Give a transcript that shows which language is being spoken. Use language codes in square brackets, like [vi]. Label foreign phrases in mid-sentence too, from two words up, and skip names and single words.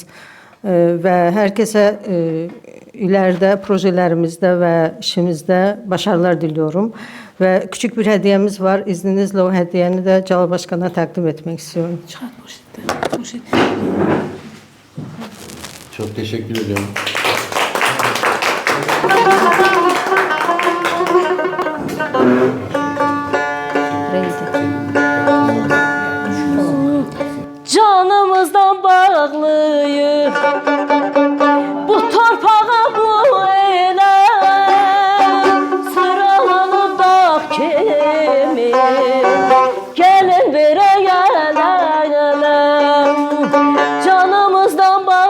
[tr] Ve herkese ileride projelerimizde ve işimizde başarılar diliyorum. Ve küçük bir hediyemiz var. İzninizle o hediyeni de Celal Başkan'a takdim etmek istiyorum. Çok teşekkür ediyorum. [az] Canımızdan bağlıyıq bu torpağa bu elə sıralanıb dağ kimi gəlin verə gələn canımızdan